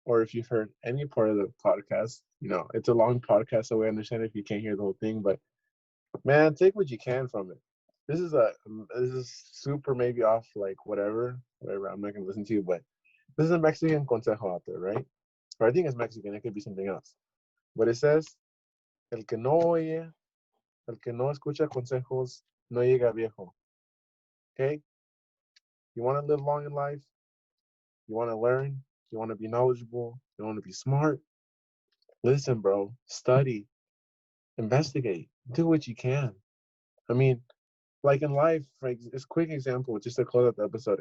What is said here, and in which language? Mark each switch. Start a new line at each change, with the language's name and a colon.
English: Or if you've heard any part of the podcast, it's a long podcast, so we understand if you can't hear the whole thing. But man, take what you can from it. This is super maybe off like whatever. I'm not gonna listen to you, but this is a Mexican consejo out there, right? Or I think it's Mexican. It could be something else. But it says,
Spanish: "El que no oye, el que no escucha consejos, no llega viejo."
English: Okay? You want to live long in life? You want to learn? you want to be knowledgeable, you want to be smart, listen, bro, study, investigate, do what you can. I mean, like in life, like it's quick example, just to close out the episode.